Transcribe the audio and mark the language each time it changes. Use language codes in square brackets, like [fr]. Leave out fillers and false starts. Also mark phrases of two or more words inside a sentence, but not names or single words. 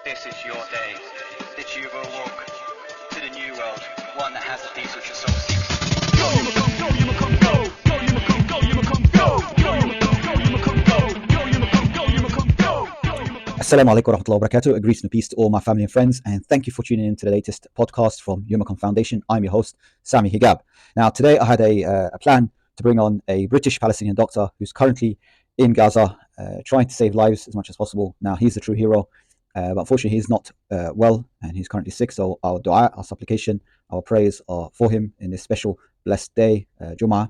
[en] This is your day, that you've awoke to the new world, one that has the peace which your soul seeks. Go, Umicom, go, Umicom, go! Go, Umicom, go, Umicom, go! Go, Umicom, go, Umicom, go! Go, Umicom, go, Umicom, go! [ar] السلام عليكم ورحمة الله وبركاته. [en] A greeting and peace to all my family and friends, and thank you for tuning in to the latest podcast from Umicom Foundation. I'm your host, Sammy Hegab. Now, today I had a plan to bring on a British Palestinian doctor who's currently in Gaza, trying to save lives as much as possible. Now, he's the true hero, but unfortunately he's not well, and he's currently sick, so our dua, our supplication, our prayers are for him in this special blessed day, Jummah.